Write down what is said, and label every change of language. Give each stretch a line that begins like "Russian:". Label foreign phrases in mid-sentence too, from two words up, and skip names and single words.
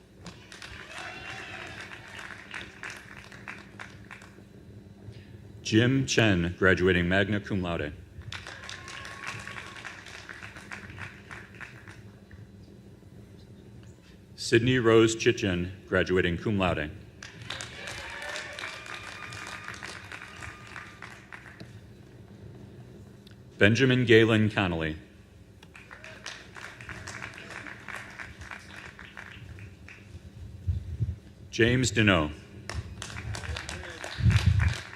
English: Jim Chen, graduating
Latin: magna cum laude.
English: Sydney Rose Chichen, graduating
Latin: cum laude.
English: Benjamin Galen Connolly. James Deneau.